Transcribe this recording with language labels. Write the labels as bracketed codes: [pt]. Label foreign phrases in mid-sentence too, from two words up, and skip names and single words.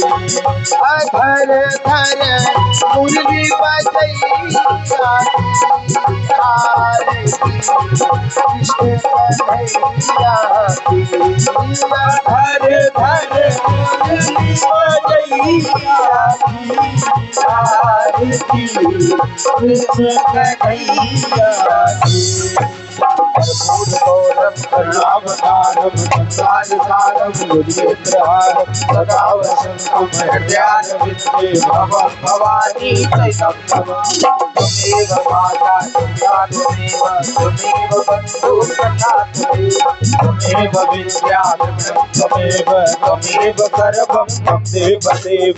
[hi] अधर धर मुरली बजैया की, आरती कृष्ण कन्हैया की, हर धर मुरली बजैया की, आरती कृष्ण कन्हैया की। [sa] कर्पूरगौरं करुणावतारं संसारसारं गुरुमित्रहारं सदा वसन्तं हृदयारविन्दे भवं भवानी चैतं त्वमेव माता पिता त्वमेव बन्धु सखा त्वमेव विद्या त्वमेव सर्वं मम देवदेव